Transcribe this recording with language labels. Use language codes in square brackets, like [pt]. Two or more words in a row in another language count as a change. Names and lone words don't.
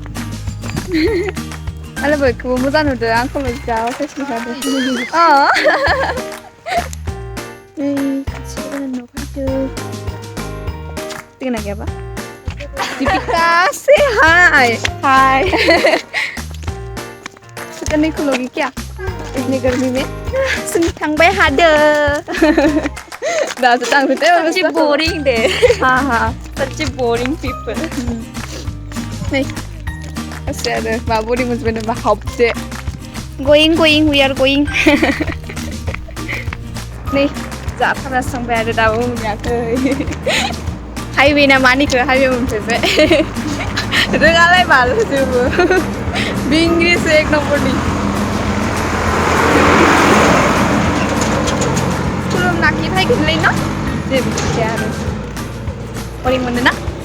[brx] आरो बयखौबो मोजां नुदों आंखौल' जा फेसबुक जादों नै खाथियाव न' फैदो टिकेट गैयाबा Dipika [en] say hi [brx] सुकन्याखौ लोगी [hi] क्या इतनी गर्मी में सुन [brx] थांबाय हादो दासो थांफिनदो [en] such boring [brx] दे हाँ [en] such boring people [brx] नै एसे आरो मा boring मोनजोबबाय मा हाबदो [en] going we are going [brx] नै जाफाना संबाय आरो दाबो मोनाखै हाइवे ना मानिखौ हाइवे मोनफैबाय रोङालाय बालजोबो बिंग्रिसो एक नम्बरनि खुलुमनाखि फैगोनलै न' जेबो मिथिया आरो बरिं मोनो ना